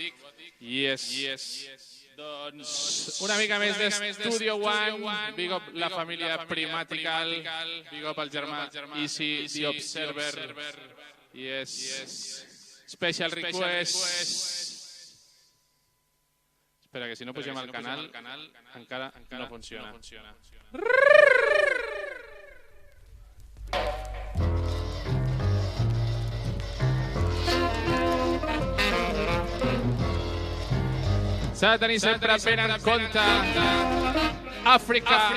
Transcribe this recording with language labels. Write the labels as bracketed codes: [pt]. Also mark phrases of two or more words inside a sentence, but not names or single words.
[ca] Yes. Doncs una mica més de Studio One. [en] Big up [ca] la família Primatical. [en] Big up [ca] el germà Easy, The Observer. [en] Yes. Special request. [ca] Espera, que si no pugem al canal encara no funciona. S'ha de tenir sempre ben en compte Àfrica.